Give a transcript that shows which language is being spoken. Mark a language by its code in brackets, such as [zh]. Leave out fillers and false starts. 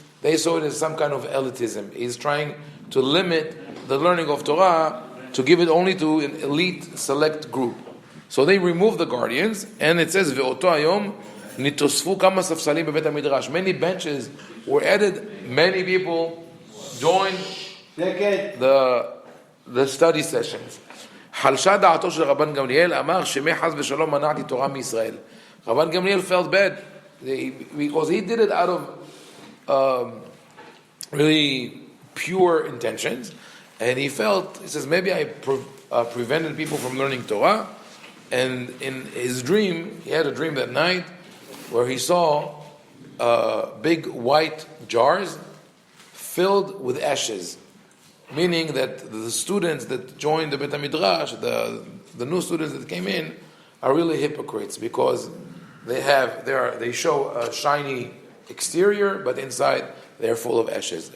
[en] They saw it as some kind of elitism. He's trying to limit the learning of Torah to give it only to an elite select group. So they removed the guardians, and it says, [he] Ve'oto hayom nitosfu kama safsalim bebet hamidrash. [en] Many benches were added, many people joined the study sessions. [he] חלשה דעתו של רבן גמליאל אמר שמי חס ושלום מנעתי תורה מישראל. [en] Rabban Gamliel felt bad because he did it out of really pure intentions, and he says, maybe I prevented people from learning Torah. And in his dream, he had a dream that night where he saw big white jars filled with ashes, meaning that the students that joined the Beit HaMidrash, the new students that came in, are really hypocrites because they show a shiny exterior, but inside they're full of ashes.